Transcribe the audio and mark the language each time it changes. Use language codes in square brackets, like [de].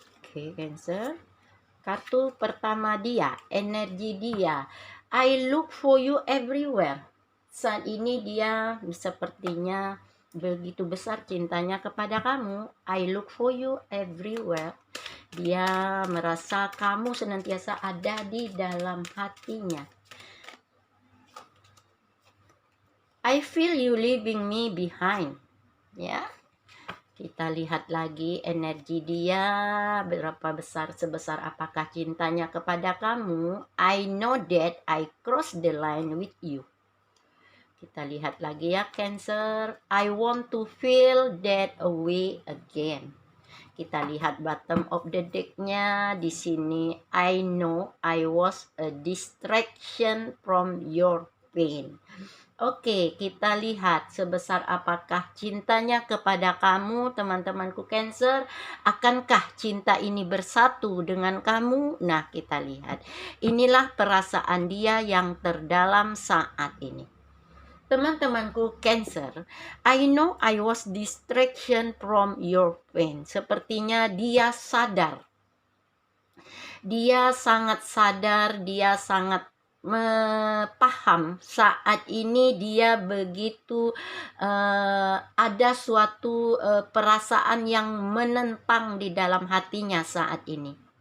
[id] Oke Cancer, kartu pertama dia, energi dia, [en] I look for you everywhere. [id] Saat ini dia sepertinya begitu besar cintanya kepada kamu. [en] I look for you everywhere. [id] Dia merasa kamu senantiasa ada di dalam hatinya. [en] I feel you leaving me behind. [id] Ya, kita lihat lagi energi dia, berapa besar, sebesar apakah cintanya kepada kamu. [en] I know that I cross the line with you. [id] Kita lihat lagi ya Cancer, [en] I want to feel that way again. [id] Kita lihat [en] bottom of the deck- [id] nya di sini. [en] I know I was a distraction from your pain. [id] Oke, kita lihat sebesar apakah cintanya kepada kamu teman-temanku Cancer. Akankah cinta ini bersatu dengan kamu? Nah, kita lihat. Inilah perasaan dia yang terdalam saat ini. Teman-temanku [en] Cancer, I know I was distraction from your pain. [id] Sepertinya dia sadar, dia sangat sadar, dia sangat paham saat ini dia begitu ada suatu perasaan yang menentang di dalam hatinya saat ini.